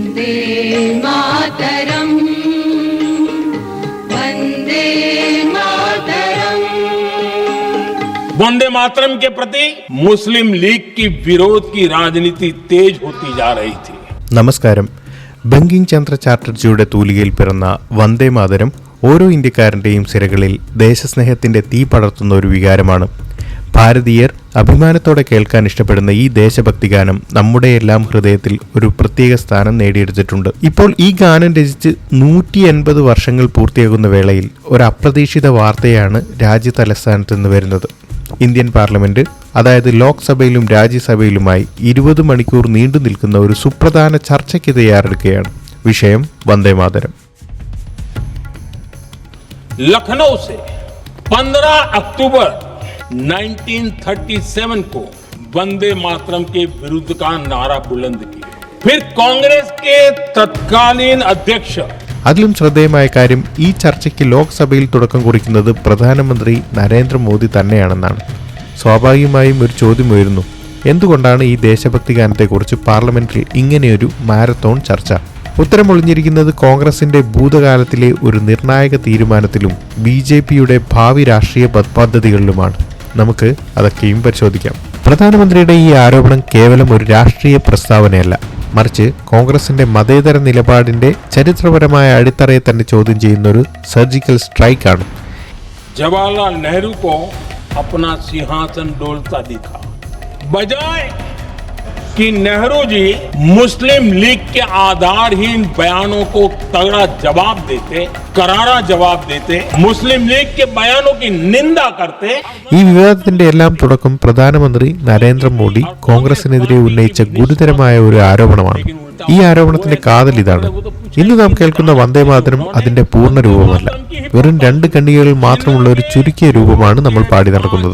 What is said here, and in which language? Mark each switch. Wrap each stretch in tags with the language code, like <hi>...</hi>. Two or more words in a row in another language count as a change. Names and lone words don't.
<sa>मातरम, वंदे मातरम।</sa> <hi>वंदे मातरम के प्रति मुस्लिम लीग की विरोध की राजनीति तेज होती जा रही थी.</hi> <ml>നമസ്കാരം. ബങ്കിങ് ചന്ദ്ര ചാറ്റർജിയുടെ തൂലികയിൽ പിറന്ന വന്ദേ മാതരം ഓരോ ഇന്ത്യക്കാരന്റെയും സിരകളിൽ ദേശസ്നേഹത്തിന്റെ തീ പടർത്തുന്ന ഒരു വികാരമാണ്. ഭാരതീയർ അഭിമാനത്തോടെ കേൾക്കാൻ ഇഷ്ടപ്പെടുന്ന ഈ ദേശഭക്തി ഗാനം നമ്മുടെയെല്ലാം ഹൃദയത്തിൽ ഒരു പ്രത്യേക സ്ഥാനം നേടിയെടുത്തിട്ടുണ്ട്. ഇപ്പോൾ ഈ ഗാനം രചിച്ച് 180 വർഷങ്ങൾ പൂർത്തിയാകുന്ന വേളയിൽ ഒരു അപ്രതീക്ഷിത വാർത്തയാണ് രാജ്യ തലസ്ഥാനത്ത് നിന്ന് വരുന്നത്.</ml> <en>Indian Parliament,</en> <ml>അതായത് ലോക്സഭയിലും രാജ്യസഭയിലുമായി 20 മണിക്കൂർ നീണ്ടു നിൽക്കുന്ന ഒരു സുപ്രധാന ചർച്ചയ്ക്ക് തയ്യാറെടുക്കുകയാണ്. വിഷയം വന്ദേ മാതരം.</ml> <hi>लखनऊ से 15 अक्टूबर 1937 को वंदे मातरम के विरुद्ध का नारा बुलंद किया. फिर कांग्रेस के तत्कालीन अध्यक्ष.</hi> <ml>അതിലും ശ്രദ്ധേയമായ കാര്യം, ഈ ചർച്ചയ്ക്ക് ലോക്സഭയിൽ തുടക്കം കുറിക്കുന്നത് പ്രധാനമന്ത്രി നരേന്ദ്രമോദി തന്നെയാണെന്നാണ്. സ്വാഭാവികമായും ഒരു ചോദ്യം ഉയരുന്നു, എന്തുകൊണ്ടാണ് ഈ ദേശഭക്തി ഗാനത്തെക്കുറിച്ച് പാർലമെന്റിൽ ഇങ്ങനെയൊരു മാരത്തോൺ ചർച്ച? ഉത്തരമൊളിഞ്ഞിരിക്കുന്നത് കോൺഗ്രസിന്റെ ഭൂതകാലത്തിലെ ഒരു നിർണായക തീരുമാനത്തിലും BJPയുടെ ഭാവി രാഷ്ട്രീയ പദ്ധതികളിലുമാണ്. നമുക്ക് അതൊക്കെയും പരിശോധിക്കാം. പ്രധാനമന്ത്രിയുടെ ഈ ആരോപണം കേവലം ഒരു രാഷ്ട്രീയ പ്രസ്താവനയല്ല, മറിച്ച് കോൺഗ്രസിന്റെ മതേതര നിലപാടിന്റെ ചരിത്രപരമായ അടിത്തറയെ തന്നെ ചോദ്യം ചെയ്യുന്ന ഒരു</ml> <en>surgical strike ആണ്.</en> <hi>जवाहरलाल नेहरू को अपना सिंहासन डोलता दिखा, बजाय कि नेहरू जी मुस्लिम लीग के आधारहीन बयानों को तगड़ा जवाब देते, करारा जवाब देते, मुस्लिम लीग के बयानों की निंदा करते.</hi> <ml>ഈ വിവാദത്തിന്റെ എല്ലാം തുടക്കം പ്രധാനമന്ത്രി നരേന്ദ്രമോദി കോൺഗ്രസിനെതിരെ ഉന്നയിച്ച ഗുരുതരമായ ഒരു ആരോപണമാണ്. ഈ ആരോപണത്തിന്റെ കാതൽ ഇതാണ്. ഇന്ന് നാം കേൾക്കുന്ന വന്ദേ മാതരം അതിന്റെ പൂർണ്ണ രൂപമല്ല, വെറും 2 ഖണ്ഡികകൾ മാത്രമുള്ള ഒരു ചുരുക്കിയ രൂപമാണ് നമ്മൾ പാടി നടക്കുന്നത്.</ml>